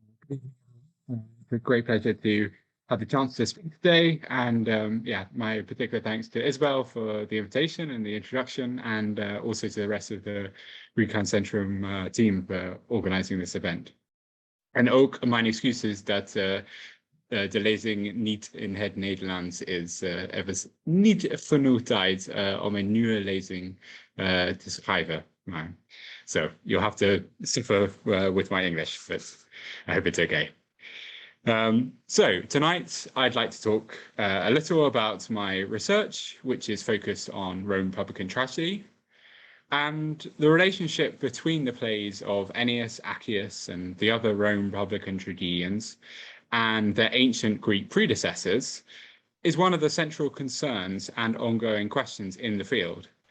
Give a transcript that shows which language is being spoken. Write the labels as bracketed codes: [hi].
[en] It's a great pleasure to have the chance to speak today, and yeah, my particular thanks to Isabel for the invitation and the introduction, and also to the rest of the Griekenlandcentrum team for organising this event. [nl] En ook mijn excuses dat de lezing niet in het Nederlands is. Er was niet genoeg tijd om een nieuwe lezing te schrijven. [en] So you'll have to suffer with my English, but I hope it's okay. So tonight I'd like to talk a little about my research, which is focused on Roman Republican tragedy, and the relationship between the plays of Ennius, Aeschylus, and the other Roman Republican tragedians and their ancient Greek predecessors is one of the central concerns and ongoing questions in the field.